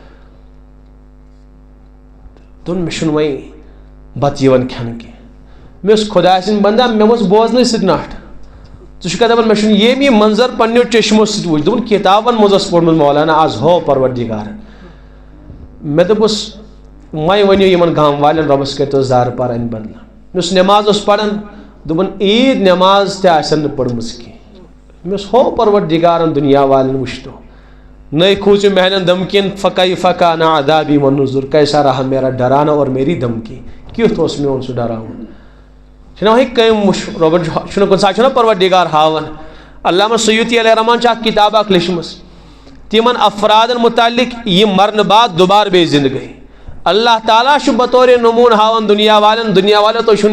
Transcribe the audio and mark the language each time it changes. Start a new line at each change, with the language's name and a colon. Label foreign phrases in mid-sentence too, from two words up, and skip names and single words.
Kashmiri: دوٚپُن مےٚ چھُنہٕ وۄنۍ بتہٕ یِوان کھٮ۪نہٕ کینٛہہ مےٚ اوس خۄداے سٕنٛدۍ بندا مےٚ اوس بوزنٕے سۭتۍ نٹھ ژٕ چھُکھا دپان مےٚ چھُنہٕ ییٚمہِ یہِ منظر پنٛنیو چشمو سۭتۍ وٕچھ دوٚپُن کِتابن منٛز اوس پوٚرمُت مولانا آز ہو پروردِگارن مےٚ دوٚپُس وۄنۍ ؤنِو یِمن گام والٮ۪ن رۄبس کٔرۍتو زارٕ پار اَمہِ بدلہٕ یُس نٮ۪ماز اوس پران دوٚپُن عیٖد نٮ۪ماز تہِ آسن نہٕ پٔرمٕژ کینٛہہ مےٚ اوس ہو پروردِگارن دُنیا والٮ۪ن وٕچھتو نہیں کھوٗژِو میانٮ۪ن دھمکین
Arabic: فکیف کان عذابی ونُذُر
Urdu: کیسا رہا میرا ڈرانا اور میری دھمکی
Kashmiri: کیُتھ اوس میون سُہ ڈراوُن چھُنہ وۄنۍ کٔمۍ وٕچھ رۄبن چھُنہ کُنہِ ساتہٕ چھُنہ پروردِگار ہاوان علامہ سیوٗطی علیہ رحمان چھِ اکھ کِتاب اکھ لیچھمٕژ تِمن افرادن متعلق یِم مرنہٕ بعد دُبارٕ بیٚیہِ زندٕ گٔے اللہ تعالیٰ چھُ بطورِ نموٗن ہاوان دُنیا والٮ۪ن تُہۍ چھُو